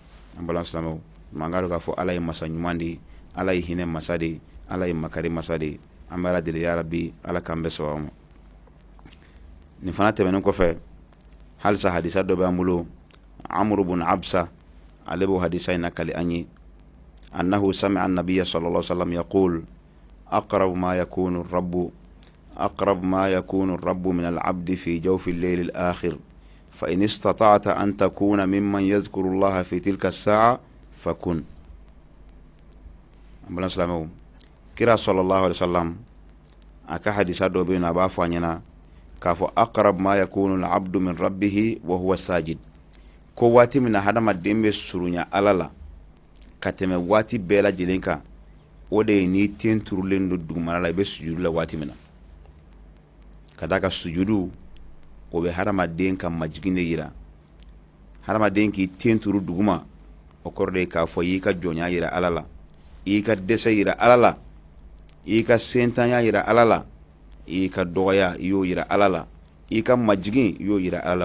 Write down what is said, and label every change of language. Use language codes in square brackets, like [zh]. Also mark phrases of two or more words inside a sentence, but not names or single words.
[bm] An balima silamɛw, man ka dɔn k'a fɔ Ala ye masa ɲuman de ye, Ala ye hinɛ masa de ye, Ala ye makari masa de ye. An bɛ Ala deli [ar] يا ربي, [bm] Ala k'an bɛɛ sababu ma. Nin fana tɛmɛnen kɔfɛ, halisa hadisa dɔ b'an bolo, Amru bun Absa, ale b'o hadisa in nakali an ye, [ar] أنه سمع النبي صلى الله عليه وسلم يقول أقرب ما يكون الرب من العبد في جوف الليل الآخر فإن استطعت أن تكون ممن يذكر الله في تلك الساعة فكن. [bm] Ambalan silamɛw, kira [ar] صلى الله عليه وسلم [bm] a ka hadisa dɔ bɛ yen a b'a fɔ an ɲɛna k'a fɔ [ar] أقرب ما يكون العبد من ربه وهو ساجد, [bm] ko waati min na hadamaden bɛ surunya Ala la ka tɛmɛ waati bɛɛ lajɛlen kan, o de ye n'i ten turulen don dugumana la i bɛ sujudu la waati min na. Ka d'a kan sujudu o bɛ hadamaden ka majigin de yira. Hadamaden k'i ten turu duguma, o kɔrɔ de ye k'a fɔ i y'i ka jɔnya yira Ala la, i y'i ka dɛsɛ yira Ala la, i y'i ka sentanya yira Ala la, i y'i ka dɔgɔya i y'o yira Ala la, i y'i ka majigin i y'o yira Ala la.